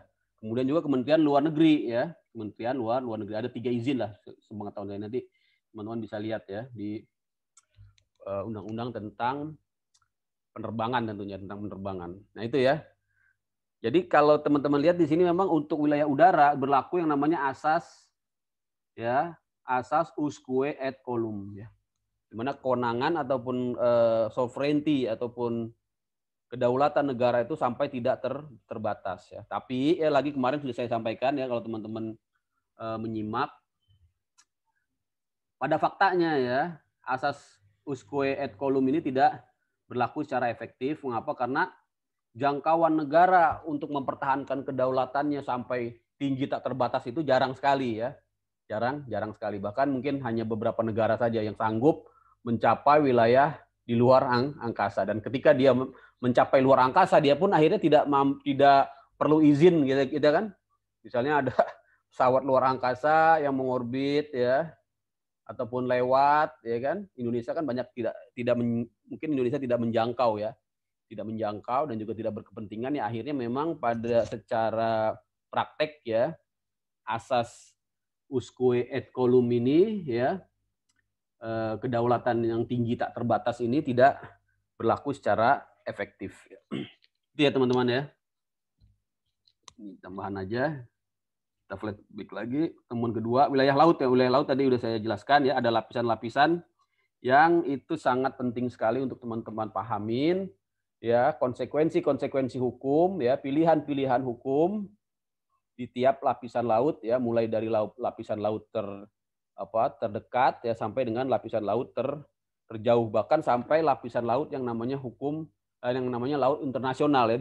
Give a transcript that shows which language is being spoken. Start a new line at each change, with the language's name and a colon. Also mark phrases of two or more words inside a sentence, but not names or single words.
Indonesian: Kemudian juga Kementerian Luar Negeri ya, Kementerian Luar Negeri, ada 3 izin lah sepengetahuan saya. Nanti teman-teman bisa lihat ya di undang-undang tentang penerbangan, tentunya tentang penerbangan. Nah itu ya. Jadi kalau teman-teman lihat di sini memang untuk wilayah udara berlaku yang namanya asas
Latin: usque et colum
Indonesian: ya. Di mana kewenangan ataupun sovereignty ataupun kedaulatan negara itu sampai tidak terbatas ya. Tapi ya lagi kemarin sudah saya sampaikan ya, kalau teman-teman menyimak, pada faktanya ya asas
Latin: usque et colum
Indonesian: ini tidak berlaku secara efektif. Mengapa? Karena jangkauan negara untuk mempertahankan kedaulatannya sampai tinggi tak terbatas itu jarang sekali ya. Jarang sekali. Bahkan mungkin hanya beberapa negara saja yang sanggup mencapai wilayah di luar angkasa. Dan ketika dia mencapai luar angkasa, dia pun akhirnya tidak perlu izin gitu kan. Misalnya ada pesawat luar angkasa yang mengorbit ya, ataupun lewat ya kan. Indonesia kan banyak mungkin Indonesia tidak menjangkau ya. Tidak menjangkau dan juga tidak berkepentingan ya, akhirnya memang pada secara praktek ya asas
Latin: usque et colum
Indonesian: ini ya, kedaulatan yang tinggi tak terbatas ini tidak berlaku secara efektif. Itu ya teman-teman ya. Ini tambahan aja. Kita flashback lagi. Temuan kedua, wilayah laut ya. Wilayah laut tadi udah saya jelaskan ya, ada lapisan-lapisan yang itu sangat penting sekali untuk teman-teman pahamin ya, konsekuensi hukum ya, pilihan-pilihan hukum di tiap lapisan laut ya, mulai dari lapisan laut terdekat ya sampai dengan lapisan laut terjauh, bahkan sampai lapisan laut yang namanya laut internasional ya.